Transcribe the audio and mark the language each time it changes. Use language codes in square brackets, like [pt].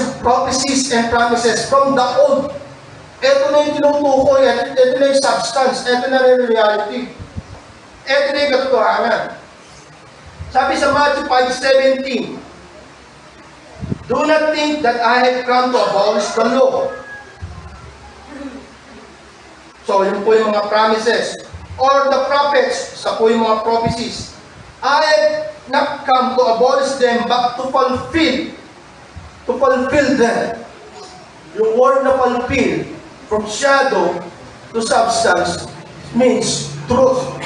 [tl] Yung [en] prophecies and promises from the old. [tl] Ito na yung tinutukoy, ito na yung substance, ito na yung reality. Ito na yung katotohanan. Sabi sa [en] Matthew 5:17, do not think that I have come to abolish the law. [tl] So, yun po yung mga promises. [en] Or the prophets, [tl] sa po yung mga prophecies. [en] I have not come to abolish them, but to fulfill them. Yung word na fulfill, from shadow to substance, means truth.